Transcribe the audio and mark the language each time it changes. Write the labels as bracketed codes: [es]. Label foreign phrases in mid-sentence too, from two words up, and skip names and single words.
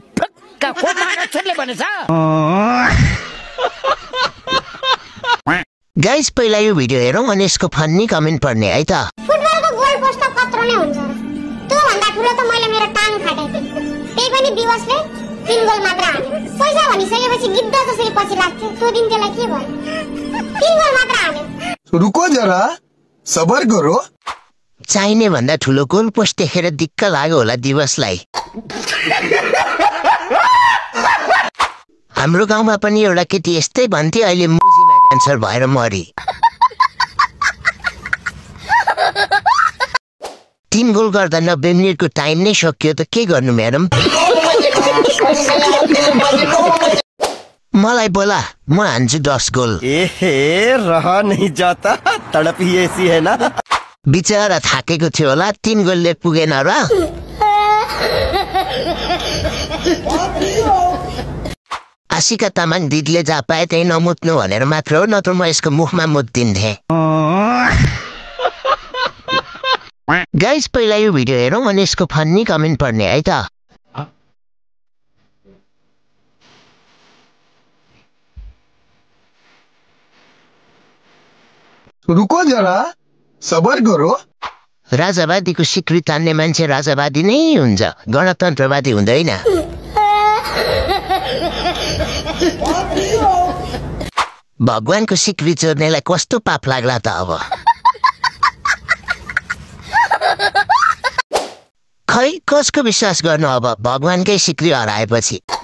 [ne] गाइस पहिला यो भिडियो हेरौँ अनि यसको [en] funny comment [ne] पढ्ने है त। फुटबलको गोल पोस्ट त कत्रो नै हुन्छ। त्यो भन्दा ठुलो त मैले मेरो टाङ फाटेको थिएँ। त्यही पनि दिवसले 3 गोल मात्र हाल्यो। पैसा भनिसकेपछि गिद्ध जसरी पछि लाग्थ्यो त्यो दिन त्यसलाई के भयो? 3 गोल मात्र हाल्यो। [hi] रुको जरा सबर करो। [ne] चाहिने भन्दा ठुलो गोल पोस्ट देखेर दिक्क लाग्यो होला दिवसलाई। हाम्रो गाउँमा पनि एउटा केटी यस्तै भन्थे, अहिले मुजीमा क्यान्सर भएर मरी। 3 गोल गर्दा 90 मिनेटको टाइम नै सकियो त के गर्नु म्याडम? मलाई बोला म हान्छु 10 गोल। [hi] ए रह नहीं जाता तड़प ही ऐसी है ना। [ne] बिचरा थाकेको थियो होला, 3 गोलले पुगेन र। आशिका तामाङ दिदीले जहाँ पाए त्यही नमुत्नु भनेर मात्र हो, नत्र म यसको मुखमा मुत्दिन्थे। गाइस पहिला यो भिडियो हेरौँ अनि यसको [en] funny comment [ne] पढ्ने है त। [hi] रुको जरा सबर करो। [ne] राजावादीको स्वीकृति तान्ने मान्छे राजावादी नै हुन्छ, गणतन्त्रवादी हुँदैन। भगवानको स्वीकृति चोर्नेलाई कस्तो पाप लाग्ला त अब। खै कसको विश्वास गर्नु अब भगवानकै स्वीकृति हराएपछि।